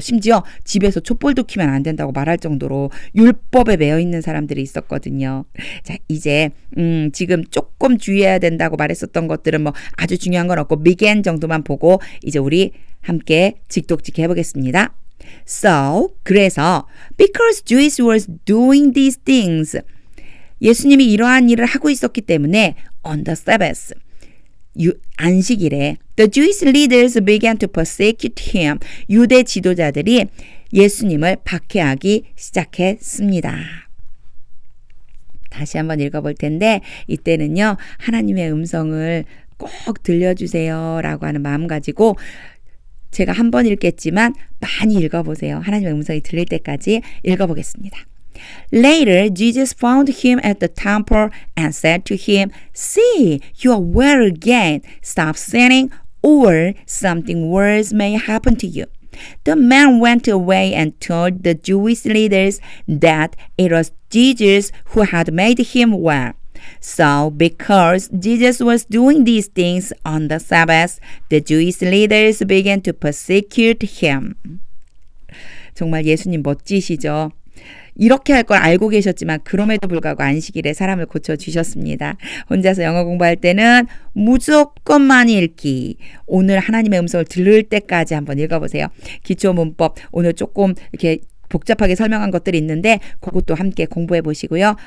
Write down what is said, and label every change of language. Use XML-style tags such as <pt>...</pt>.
<ko>심지어 집에서 촛불도 켜면 안 된다고 말할 정도로 율법에 매여 있는 사람들이 있었거든요. 자, 이제 지금 조금 주의해야 된다고 말했었던 것들은 뭐 아주 중요한 건 없고 began 정도만 보고 이제 우리 함께 직독직 해보겠습니다.</ko> <en>So,</en> <ko>그래서</ko> <en>because Jews was doing these things</en> <ko>예수님이 이러한 일을 하고 있었기 때문에</ko> <en>on the Sabbath,</en> <ko>안식일에</ko> <en>the Jewish leaders began to persecute him.</en> <ko>유대 지도자들이 예수님을 박해하기 시작했습니다. 다시 한번 읽어볼 텐데 이때는요. 하나님의 음성을 꼭 들려주세요 라고 하는 마음 가지고 제가 한 번 읽겠지만 많이 읽어보세요. 하나님의 음성이 들릴 때까지 읽어보겠습니다.</ko> <en>Later, Jesus found him at the temple and said to him, See, you are well again. Stop sinning, or something worse may happen to you. The man went away and told the Jewish leaders that it was Jesus who had made him well. So, because Jesus was doing these things on the Sabbath, the Jewish leaders began to persecute him.</en> <ko>정말 예수님 멋지시죠? 이렇게 할 걸 알고 계셨지만 그럼에도 불구하고 안식일에 사람을 고쳐주셨습니다. 혼자서 영어 공부할 때는 무조건 많이 읽기. 오늘 하나님의 음성을 들을 때까지 한번 읽어보세요. 기초문법 오늘 조금 이렇게 복잡하게 설명한 것들이 있는데 그것도 함께 공부해 보시고요.</ko>